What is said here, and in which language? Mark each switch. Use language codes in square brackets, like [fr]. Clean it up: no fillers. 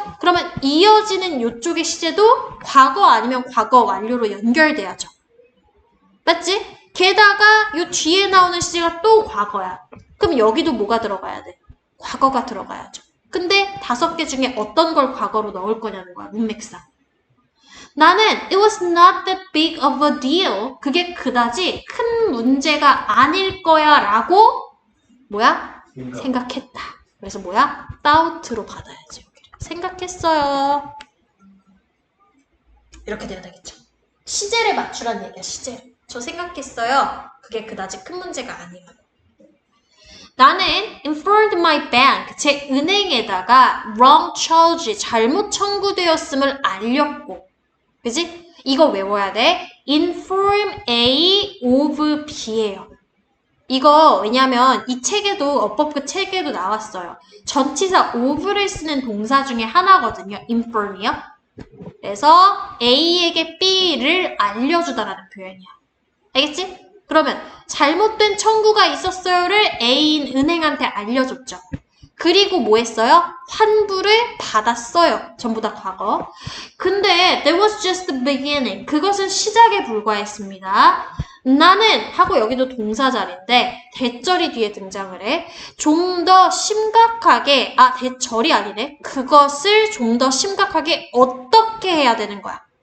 [ko] 그러면 이어지는 요쪽의 시제도 과거 아니면 과거 완료로 연결돼야죠. 맞지? 게다가 요 뒤에 나오는 시제가 또 과거야. 그럼 여기도 뭐가 들어가야 돼? 과거가 들어가야죠. 근데 5개 중에 어떤 걸 과거로 넣을 거냐는 거야, 문맥상. 나는 [en] it was not that big of a deal. [ko] 그게 그다지 큰 문제가 아닐 거야 라고 뭐야? 생각했다. 그래서 뭐야? thought로 받아야지. 여기를. 생각했어요. 이렇게 돼야 되겠죠. 시제를 맞추라는 얘기야, 시제를. 저 생각했어요. 그게 그다지 큰 문제가 아니라고. 나는 [en] informed my bank, [ko] 제 은행에다가 [en] wrong charge, [ko] 잘못 청구되었음을 알렸고. 그지? 이거 외워야 돼. [en] inform A of B [ko] 예요. 이거 왜냐면 이 책에도 어법그 책에도 나왔어요. 전치사 of를 쓰는 동사 중에 하나거든요. inform이요. 그래서 A에게 B를 알려주다라는 표현이야. 알겠지? 그러면 잘못된 청구가 있었어요를 A인 은행한테 알려줬죠. 그리고 뭐 했어요? 환불을 받았어요. 전부 다 과거. 근데 [en] that was just the beginning. [ko] 그것은 시작에 불과했습니다. 나는 하고 여기도 동사절인데 대절이 뒤에 등장을 해. 좀 더 심각하게 대절이 아니네. 그것을 좀 더 심각하게 어떻게 해야 되는 거야?